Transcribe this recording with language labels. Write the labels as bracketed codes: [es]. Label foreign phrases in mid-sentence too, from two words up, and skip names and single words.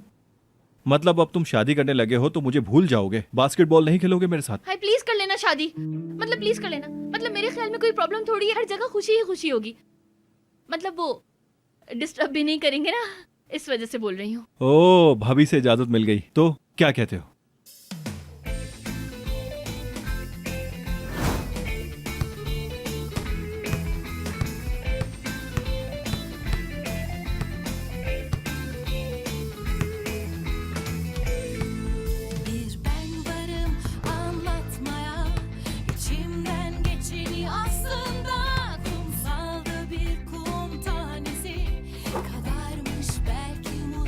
[hi] मतलब अब तुम शादी करने लगे हो तो मुझे भूल जाओगे? बास्केटबॉल नहीं खेलोगे मेरे साथ? हाय प्लीज कर लेना शादी, मतलब प्लीज कर लेना। मतलब मेरे ख्याल में कोई प्रॉब्लम थोड़ी है, हर जगह खुशी ही खुशी होगी। मतलब वो डिस्टर्ब भी नहीं करेंगे ना, इस वजह से बोल रही हूँ। ओ, भाभी से इजाजत मिल गई तो क्या कहते हो? [tr] Bir ben varım anlatmaya, içimden geçeni aslında kumsalda bir kum tanesi kadarmış belki mutlulukta.